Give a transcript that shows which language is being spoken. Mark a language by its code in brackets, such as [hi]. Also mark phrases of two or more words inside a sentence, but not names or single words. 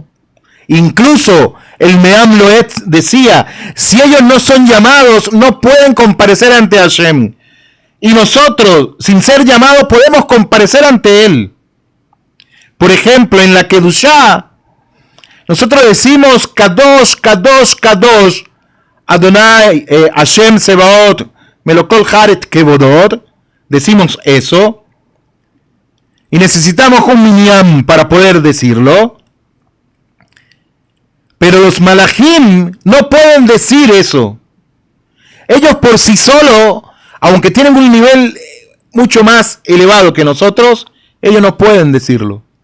[es] Incluso el Me'am Loet decía: si ellos no son llamados, no pueden comparecer ante Hashem. Y nosotros, sin ser llamados, podemos comparecer ante Él. Por ejemplo, en la Kedushá, nosotros decimos [he] קדוש, קדוש, קדוש, אדני, השם צבאות, מלא כל הארץ כבודו. [es] Decimos eso. Y necesitamos un minyan para poder decirlo. Pero los malachim no pueden decir eso. Ellos por sí solos, aunque tienen un nivel mucho más elevado que nosotros, ellos no pueden decirlo.